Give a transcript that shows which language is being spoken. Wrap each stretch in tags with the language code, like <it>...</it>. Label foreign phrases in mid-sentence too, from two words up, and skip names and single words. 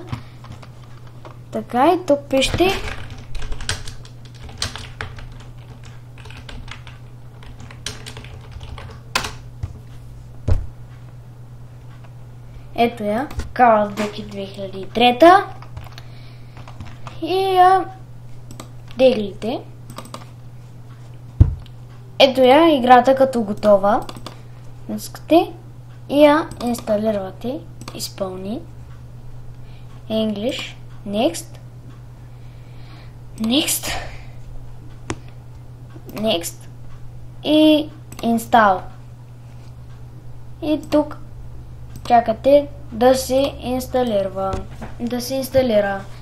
<bg>Така и тук пишете ето я, Call of Duty 2003 и я теглите. Ето я играта като готова. Искате и я инсталирате. Изпълни.</bg> <en>English. Next.</en> <bg>И install. И тук чакате да се инсталира.</bg>